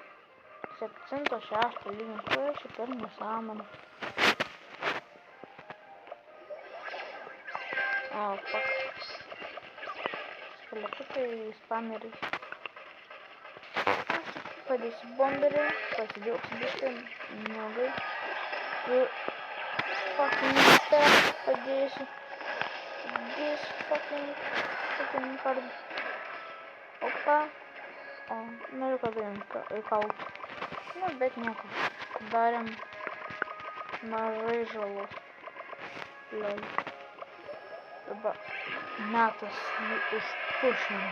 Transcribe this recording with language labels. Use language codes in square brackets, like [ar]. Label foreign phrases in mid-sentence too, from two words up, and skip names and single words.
[lt] 7-6 lygio. Šiaip ir nesąmonė. [en] Fuck. [lt] Skeletukai, spameriai. Padėsiu bomberį, pasidžiaugsiu biškai, nuogai. [en] Fucking back padėsiu. This fucking card. [lt] Opa. Noriu kad įkalt. Bet nieko. Darėm mažai žalos. [en] Lol. [lt] Dabar metas jį užpušinti.